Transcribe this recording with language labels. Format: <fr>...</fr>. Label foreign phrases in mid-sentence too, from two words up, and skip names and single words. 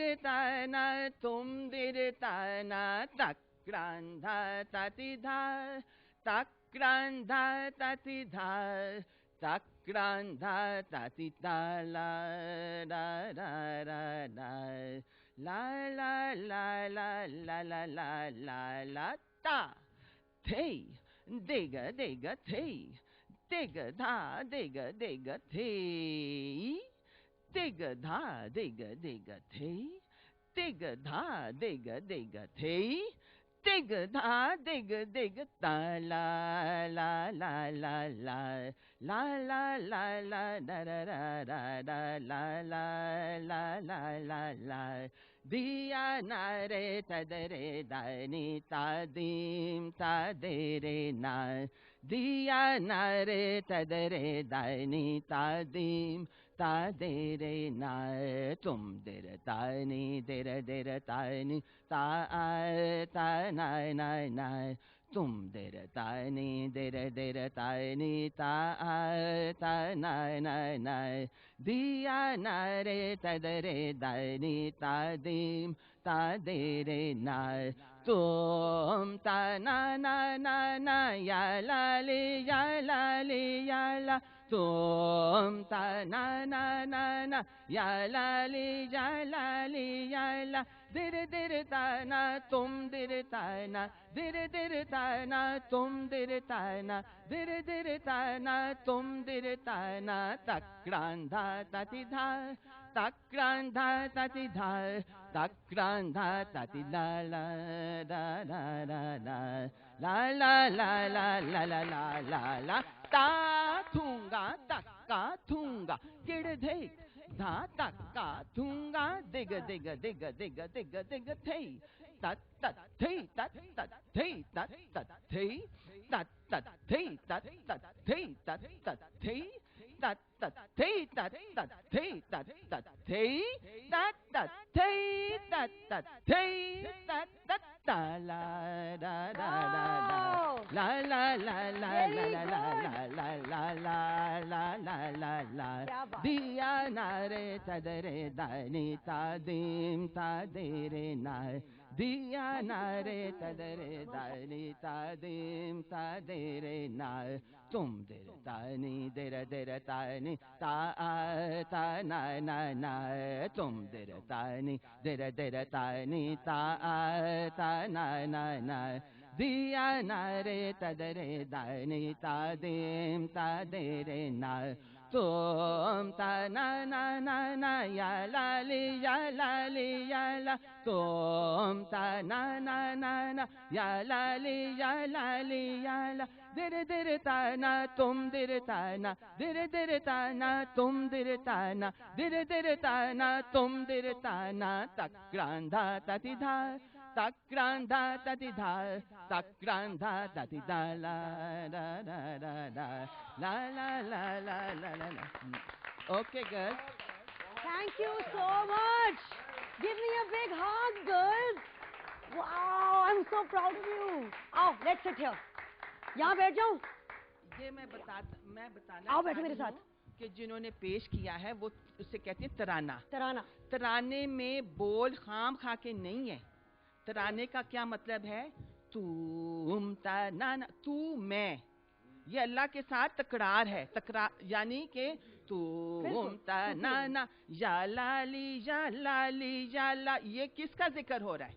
<en>ताना तुम दिर ताना, तक ग्रांधा ताति धा, तक ग्रांधा ताति धा, तक ग्रांधा ताति ताला रा रा रा रा, ला ला ला ला ला ला ला ला ला ता, थे देगा देगा थे, देगा धा देगा देगा थे, देगा धा देगा देगा थे, देगा धा देगा देगा थे, dig da dig da la la la la la la la la la da da da da la la la la la la diya na re ta da re da ni ta dim ta de re na diya na re ta da re da ni ta dim ta de re na tum de re ta ni de re ta ni ta ta na na na tum de re ta ni de re ta ni ta ta na na na diya na re ta da re da ni ta dim ta de re na tum ta na na na na ya la tum ta na na na na ya la ya la dir ta na tum dir ta na dir ta na tum dir ta na dir ta na tum dir ta na takranda tati dha takranda tati dha takranda tati la la la la la la la la la la la la la la la ta thunga takka thunga girdhe dha takka thunga dig dig dig dig dig dig thei tat tat thei tat tat thei tat tat thei tat tat thei tat tat thei tat tat thei tat tat thei tat tat thei tat tat thei tat tat thei tat tat thei tat tat ta la da da da da la la la la la la la la la la la la la la diya na re ta da re da ni ta dim ta de re na diya na re ta da re da ni ta dim ta de re na tum de re ta ni de re ta ni ta ta na na na tum de re ta ni de re ta ni ta ta na na na diya na re ta da re da ni ta dim ta de re na tum ta na na na na ya la ya la tum ta na na na na ya la ya la dir ta na tum dir ta na dir ta na tum dir ta na dir ta na tum dir ta na takranda tati dha takranda tati dha takranda tati da la da da da da la la la la la la la okay girls Thank you so much. Give me a big hug, girls. Wow, I'm so proud of you. आओ, let's sit here.</en> <hi>यहाँ बैठ जाऊँ? ये मैं बताना आओ बैठो मेरे साथ। कि जिन्होंने पेश किया है वो उससे कहते हैं तराना तराना। तराने में बोल खाम खा के नहीं है तराने का क्या मतलब है तुम ता ना ना तू मैं ये अल्लाह के साथ तकरार है तकरार यानी कि तुम ता ना ना या लाली या ला ये किसका जिक्र हो रहा है</hi>